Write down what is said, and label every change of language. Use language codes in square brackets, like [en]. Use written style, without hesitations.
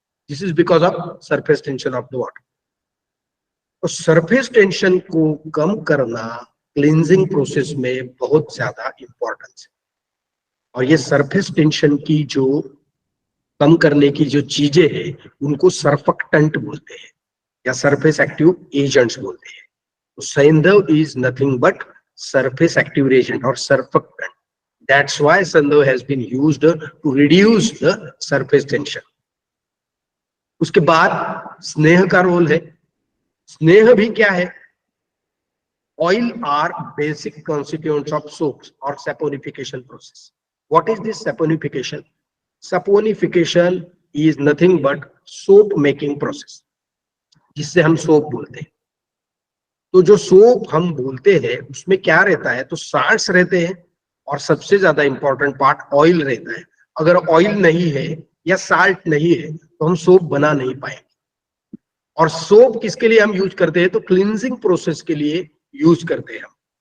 [en] This is because of surface tension of the water. [hi] तो surface tension को कम करना cleansing process में बहुत ज्यादा इंपॉर्टेंस है। और ये सरफेस टेंशन की जो कम करने की जो चीजें हैं उनको सर्फेक्टेंट बोलते हैं या सरफेस एक्टिव एजेंट्स बोलते हैं। [en] तो saindhava is nothing but surface active agent or surfactant. That's why Sandhu has been used to reduce the surface tension. [hi] उसके बाद स्नेह का रोल है। स्नेह भी क्या है? [en] Oil are basic constituents of soaps or saponification process. What is this saponification? Saponification is nothing but soap making process, [hi] जिससे हम सोप बोलते हैं। तो जो सोप हम बोलते हैं उसमें क्या रहता है? तो साल्ट्स रहते हैं और सबसे ज्यादा इंपॉर्टेंट पार्ट ऑयल रहता है। अगर ऑयल नहीं है या साल्ट नहीं है तो हम सोप बना नहीं पाएंगे। और सोप किसके लिए हम यूज करते हैं? तो क्लींजिंग प्रोसेस के लिए यूज करते हैं हम।